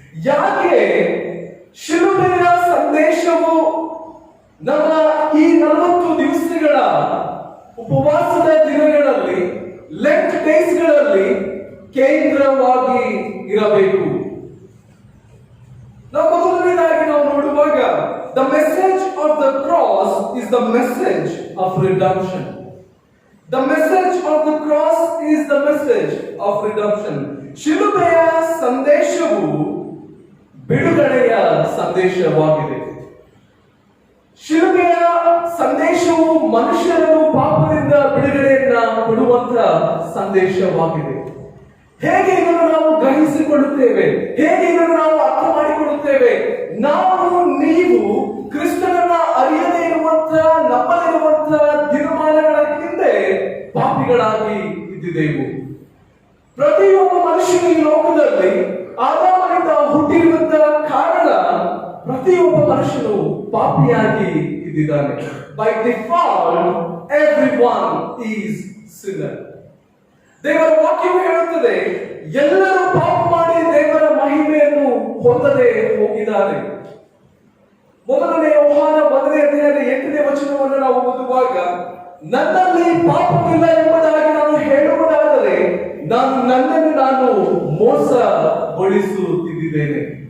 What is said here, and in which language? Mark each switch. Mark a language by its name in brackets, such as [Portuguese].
[Kannada] ಯಾಕೆ ಶಿಲುಬೆಯ ಸಂದೇಶವು ನಮ್ಮ ಈ 40 ದಿವಸಗಳ ಉಪವಾಸದ ದಿನಗಳಲ್ಲಿ, ಲೆಂಟ್ ಡೇಸ್ಗಳಲ್ಲಿ ಕೇಂದ್ರವಾಗಿ ಇರಬೇಕು? ನಾವು ಮೊದಲನೇದಾಗಿ ನಾವು ನೋಡುವಾಗ, [English] the message of the cross is the message of redemption. The message of the cross is the message of redemption. [Kannada] ಶಿಲುಬೆಯ ಸಂದೇಶವು ಬಿಡುಗಡೆಯ ಸಂದೇಶವಾಗಿದೆ. ಶಿಲುಬೆಯ ಸಂದೇಶವು ಮನುಷ್ಯರನ್ನು ಪಾಪದಿಂದ ಬಿಡುಗಡೆಯನ್ನ ಕೊಡುವಂತಹ ಸಂದೇಶವಾಗಿದೆ. ಹೇಗೆ ಇದನ್ನು ನಾವು ಗ್ರಹಿಸಿಕೊಳ್ಳುತ್ತೇವೆ? ಹೇಗೆ ಇದನ್ನು ನಾವು ಅರ್ಥ ಮಾಡಿಕೊಳ್ಳುತ್ತೇವೆ? ನಾವು ನೀವು ಕ್ರಿಸ್ತನನ್ನ ಅರಿಯದೇ ಇರುವಂತಹ, ನಮ್ಮಲ್ಲಿರುವಂತಹ ದಿನಮಾನಗಳ ಹಿಂದೆ ಪಾಪಿಗಳಾಗಿ ಇದ್ದಿದ್ದೆವು. ಪ್ರತಿಯೊಬ್ಬ ಮನುಷ್ಯನ ಈ ಲೋಕದಲ್ಲಿ ಆದಾಮನಿಂದ ಹುಟ್ಟಿರುವಂತಹ ಕಾರಣ ಪ್ರತಿಯೊಬ್ಬ ಮನುಷ್ಯನು ಪಾಪಿಯಾಗಿ ಇದ್ದಿದ್ದಾನೆ. [English] By default everyone is sinner. [Kannada] ದೇವರ ವಾಕ್ಯವು ಹೇಳುತ್ತದೆ, ಎಲ್ಲರೂ ಪಾಪ ಮಾಡಿ ದೇವರ ಮಹಿಮೆಯನ್ನು ಹೊಂದದೆ ಹೋಗಿದ್ದಾರೆ. ಮೊದಲನೇ ಯೋಹಾನ 1ನೇ ಅಧ್ಯಾಯದ 8ನೇ ವಚನವನ್ನು ನಾವು ಓದುವಾಗ, ನನ್ನಲ್ಲಿ ಪಾಪವಿಲ್ಲ ಎಂಬುದಾಗಿ ನಾನು ಹೇಳುವುದಾದರೆ ನನ್ನನ್ನು ನಾನು ಮೋಸಗೊಳಿಸುತ್ತಿದ್ದೇನೆ.